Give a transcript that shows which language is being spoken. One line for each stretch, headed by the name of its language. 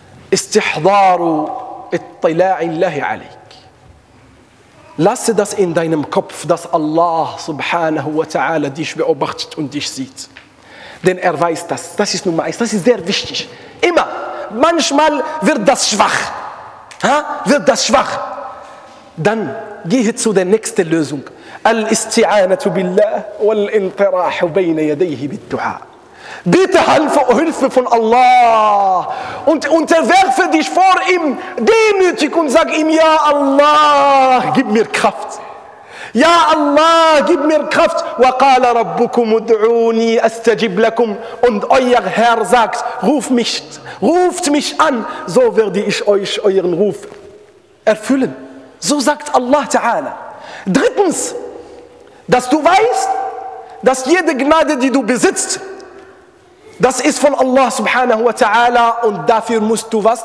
Arabic: Istihdaru ittila'i Allahi alaik.
German: Lasse das in deinem Kopf, dass Allah subhanahu wa ta'ala dich beobachtet und dich sieht. Denn er weiß das. Das ist Nummer eins. Das ist sehr wichtig. Immer. Manchmal wird das schwach. Ha? Wird das schwach. Dann gehe zu der nächsten Lösung.
Arabic: الاستعانة بالله والانطراح بين يديه بالدعاء.
German: Bitte Hilfe von Allah. Und verwerfe dich vor ihm demütig und sag ihm, ja Allah, gib mir Kraft. Ja Allah, gib mir Kraft.
Arabic: وقال ربكم ادعوني استجب لكم.
German: Und euer Herr sagt, ruft mich an, so werde ich euch euren Ruf erfüllen. So sagt Allah Ta'ala. Drittens, dass du weißt, dass jede Gnade, die du besitzt, das ist von Allah subhanahu wa ta'ala, und dafür musst du was?